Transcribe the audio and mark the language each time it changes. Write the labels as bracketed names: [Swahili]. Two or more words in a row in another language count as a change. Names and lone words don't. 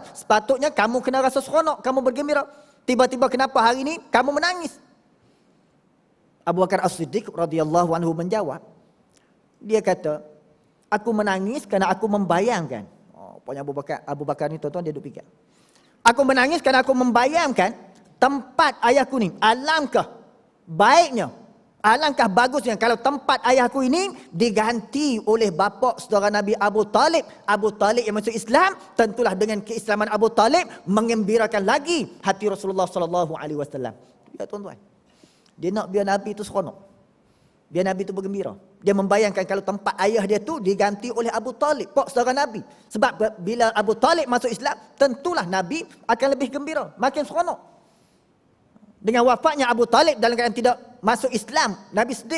[Malay] Sepatutnya kamu kena rasa seronok, kamu bergembira. Tiba-tiba kenapa hari ini kamu menangis? Abu Bakar As-Siddiq [Arabic] رضي الله عنه [Malay] menjawab. Dia kata, aku menangis kerana aku membayangkan. Pokoknya Abu Bakar ni tuan-tuan dia duk fikir. Aku menangis kerana aku membayangkan tempat ayahku ni. Alangkah baiknya, alangkah bagusnya kalau tempat ayahku ini diganti oleh bapa saudara Nabi Abu Talib. Abu Talib yang masuk Islam, tentulah dengan keislaman Abu Talib mengembirakan lagi hati Rasulullah [Arabic] صلى الله عليه وسلم. [Malay] Ya tuan-tuan. Dia nak biar Nabi itu seronok. Biar Nabi itu bergembira. Dia membayangkan kalau tempat ayah dia tu diganti oleh Abu Talib, pak saudara Nabi. Sebab bila Abu Talib masuk Islam, tentulah Nabi akan lebih gembira, makin seronok. Dengan wafatnya Abu Talib dalam keadaan tidak masuk Islam, Nabi sedih.